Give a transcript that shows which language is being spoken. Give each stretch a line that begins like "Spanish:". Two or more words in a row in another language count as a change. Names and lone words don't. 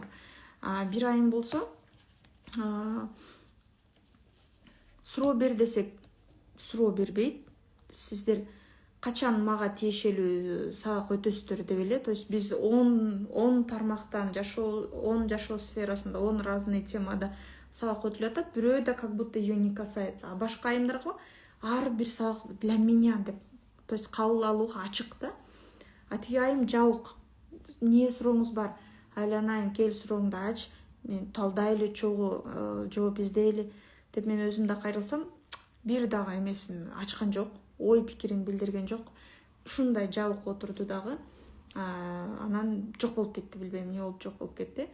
Kyrgyz: Бир айым болсо суроо бер десек, суроо бербейт. Сиздер качан мага тиешелүү сабак өтөсүздөр деп эле. То есть биз 10 тармактан 10 жашоо сферасында 10 разный темада сабак өтүлүп атат. Бирөө да
Russian: как будто ее не касается.
Kyrgyz: А башка айымдарга ар бир сабак
Russian: для меня
Kyrgyz: деп. То есть кабыл алууга ачык да. Тиги айым жабык. Эмне сурооңуз бар? Айланайын, кел сурооңду ач. Мен талдайлы, чогуу жооп издейли деп мен өзүм да кайрылсам, бир дагы эмесин ачкан жок, ой пикирин билдирген жок. Ушундай жабык отурду дагы. Анан жок болуп кетти, билбейм эмне болуп жок болуп кетти.